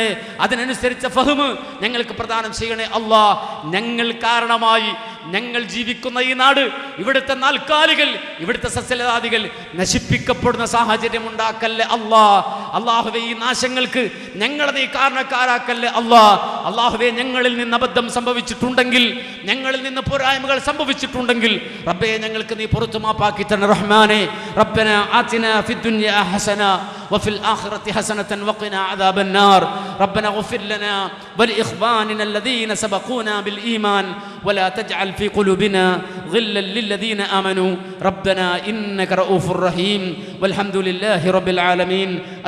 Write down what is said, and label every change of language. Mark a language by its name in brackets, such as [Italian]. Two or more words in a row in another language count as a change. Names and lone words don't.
[Malayalam] അതിനനുസരിച്ച ഫഹ്മ് ഞങ്ങൾക്ക് പ്രദാനം ചെയ്യണേ. അല്ലാഹ്, ഞങ്ങൾ കാരണമായി ഞങ്ങൾ ജീവിക്കുന്ന ഈ നാട്, ഇവിടുത്തെ നാൽക്കാലികൾ, ഇവിടുത്തെ സസ്യലതാദികൾ നശിപ്പിക്കപ്പെടുന്ന സാഹചര്യം ഉണ്ടാക്കല്ലേ അല്ലാഹ്. അല്ലാഹുവേ, ഈ നാശങ്ങൾക്ക് ഞങ്ങളെ നീ കാരണക്കാരാക്കല്ലേ അല്ലാഹ്. അല്ലാഹുവേ, ഞങ്ങളിൽ നിന്ന് അബദ്ധം സംഭവിച്ചിട്ടുണ്ടെങ്കിൽ, ഞങ്ങളിൽ നിന്ന് പോരായ്മകൾ സംഭവിച്ചിട്ടുണ്ടെങ്കിൽ റബ്ബേ ഞങ്ങൾക്ക് നീ പുറത്തു മാപ്പാക്കി തരണേ റഹ്മാനേ. [Arabic] ربنا آتنا في الدنيا حسنة وفي الآخرة حسنة وقنا عذاب النار. ربنا اغفر لنا ولإخواننا الذين سبقونا بالإيمان ولا تجعل في قلوبنا غلا للذين آمنوا ربنا إنك رؤوف رحيم والحمد لله رب العالمين.